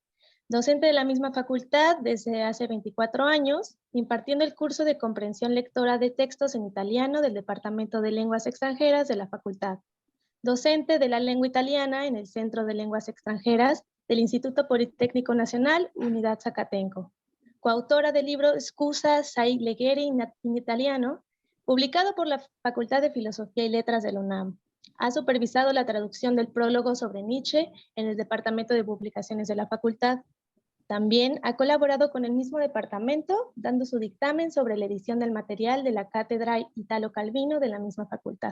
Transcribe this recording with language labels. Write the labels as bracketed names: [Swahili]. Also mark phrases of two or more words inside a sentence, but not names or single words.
[Spanish] Docente de la misma facultad desde hace 24 años, impartiendo el curso de comprensión lectora de textos en italiano del Departamento de Lenguas Extranjeras de la facultad. Docente de la lengua italiana en el Centro de Lenguas Extranjeras del Instituto Politécnico Nacional, Unidad Zacatenco. Coautora del libro Scusa sai leggere in italiano, publicado por la Facultad de Filosofía y Letras de la UNAM. Ha supervisado la traducción del prólogo sobre Nietzsche en el Departamento de Publicaciones de la Facultad. También ha colaborado con el mismo departamento, dando su dictamen sobre la edición del material de la Cátedra Italo Calvino de la misma facultad.